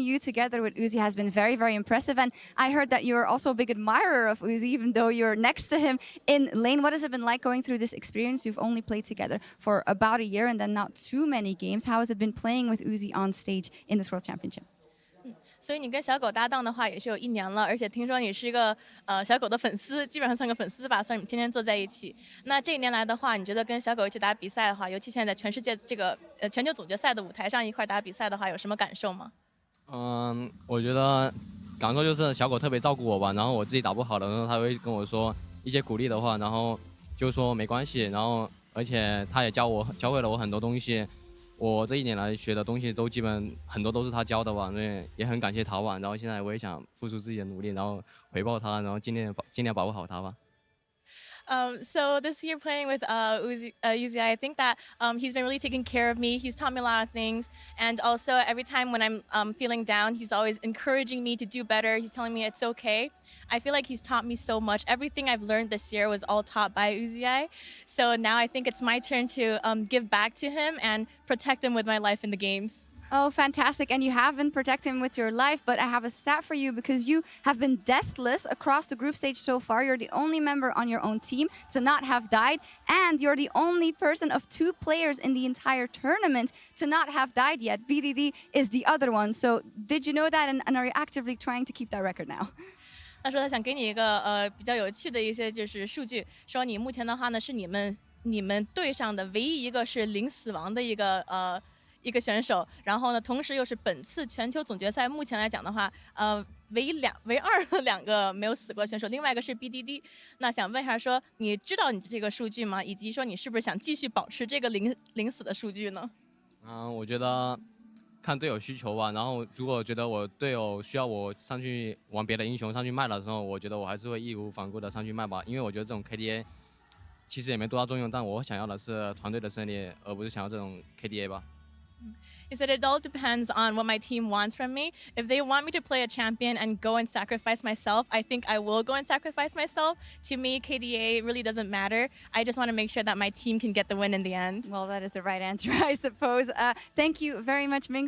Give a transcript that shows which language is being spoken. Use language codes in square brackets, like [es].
[en] You together with Uzi has been very, very impressive. And I heard that you're also a big admirer of Uzi, even though you're next to him in lane. What has it been like going through this experience? You've only played together for about a year and then not too many games. How has it been playing with Uzi on stage in this World Championship? [zh] 所以你跟小狗搭档的话也是有1年了，而且听说你是一个小狗的粉丝，基本上算个粉丝吧，算你们天天坐在一起。那这1年来的话，你觉得跟小狗一起打比赛的话，尤其现在在全世界这个全球总决赛的舞台上一块打比赛的话，有什么感受吗？我觉得感受就是小狗特别照顾我吧，然后我自己打不好的时候，他会跟我说一些鼓励的话，然后就说没关系，然后而且他也教会了我很多东西，我这一年来学的东西都基本很多都是他教的吧，所以也很感谢陶晚，然后现在我也想付出自己的努力，然后回报他，然后尽量保护好他吧。 [en] So this year playing with Uzi, I think that he's been really taking care of me. He's taught me a lot of things. And also every time when I'm feeling down, he's always encouraging me to do better. He's telling me it's okay. I feel like he's taught me so much. Everything I've learned this year was all taught by Uzi. So now I think it's my turn to give back to him and protect him with my life in the games. Oh, fantastic. And you have been protecting him with your life, but I have a stat for you because you have been deathless across the group stage so far. You're the only member on your own team to not have died, and you're the only person of 2 players in the entire tournament to not have died yet. BDD is the other one. So did you know that, and are you actively trying to keep that record now? [zh] 他说他想给你一个比较有趣的一些就是数据，说你目前的话呢是你们队上的唯一一个是零死亡的一个选手，然后呢，同时又是本次全球总决赛目前来讲的话，唯二的2个没有死过的选手，另外一个是 BDD。那想问一下说，你知道你这个数据吗？以及说你是不是想继续保持这个零死的数据呢？我觉得看队友需求吧。然后如果觉得我队友需要我上去玩别的英雄上去卖的时候，我觉得我还是会义无反顾的上去卖吧。因为我觉得这种 KDA 其实也没多大作用，但我想要的是团队的胜利，而不是想要这种 KDA 吧。 [en] He said it all depends on what my team wants from me. If they want me to play a champion and go and sacrifice myself, I think I will go and sacrifice myself. To me, KDA really doesn't matter. I just want to make sure that my team can get the win in the end. Well, that is the right answer, I suppose. Thank you very much, Ming.